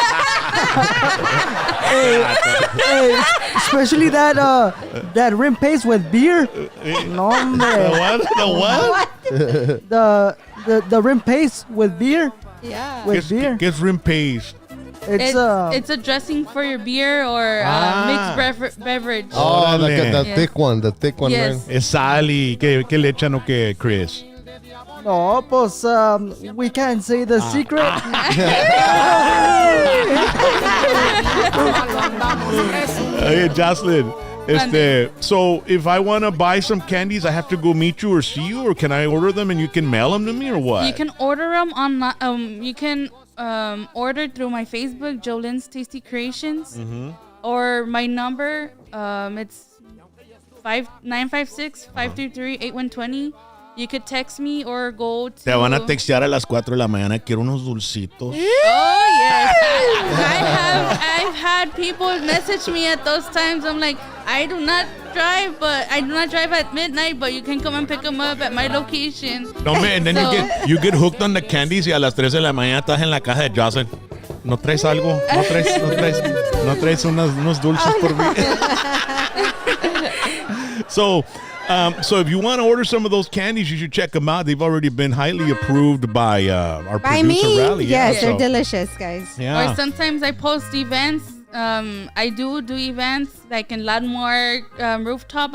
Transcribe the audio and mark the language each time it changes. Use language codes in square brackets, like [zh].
[en] Hey, especially that rim paste with beer. No, The man. what? The what? The rim paste with beer. Yeah. With beer. [es] ¿Qué es rim paste? [en] it's a dressing for your beer or mixed beverage. Oh, like [es] Órale. [en] the Yes. thick one, Yes. [es] Es sal y ¿qué le echan o qué, Chris? No, pues [en] we can't say the secret. Hey, Jocelyn. So if I want to buy some candies, I have to go meet you or see you, or can I order them and you can mail them to me, or what? You can order them on. You can order through my Facebook, Jolene's Tasty Creations, or my number. It's 956-533-8120. You could text me or go to. [es] Te van a textear a las 4 de la mañana. Quiero unos dulcitos. [en] Oh yes, I've had people message me at those times. I'm like, I do not drive at midnight, but you can come and pick them up at my location. No, man, and then So- you get hooked on the candies [es] y a las 3 de la mañana estás en la caja de Jocelyn. ¿No traes algo? ¿No traes unos dulces por mí? [en] So if you want to order some of those candies, you should check them out. They've already been highly approved by our By producer, me? Rally. Yes, Yeah, they're delicious, guys. Yeah. Or sometimes I post events. I do events like in Landmark Rooftop.